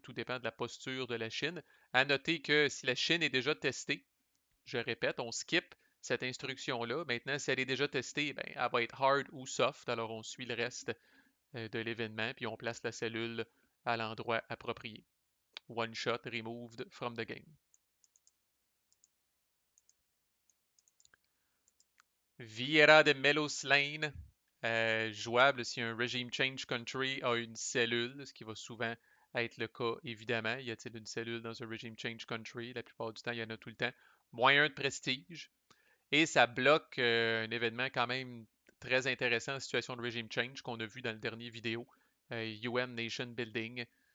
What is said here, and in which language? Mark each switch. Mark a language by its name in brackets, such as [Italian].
[French] Tout dépend de la posture de la Chine. À noter que si la Chine est déjà testée, je répète, on skip cette instruction-là. Maintenant, si elle est déjà testée, ben, elle va être hard ou soft. Alors, on suit le reste de l'événement, puis on place la cellule à l'endroit approprié. [English] One shot removed from the game. [French] Vieira de Melos Lane, jouable si un regime change country a une cellule, ce qui va souvent être le cas, évidemment. Y a-t-il une cellule dans un regime change country? La plupart du temps, il y en a tout le temps. Moyen de prestige. Et ça bloque un événement quand même très intéressant en situation de regime change qu'on a vu dans le dernier vidéo, UN Nation Building.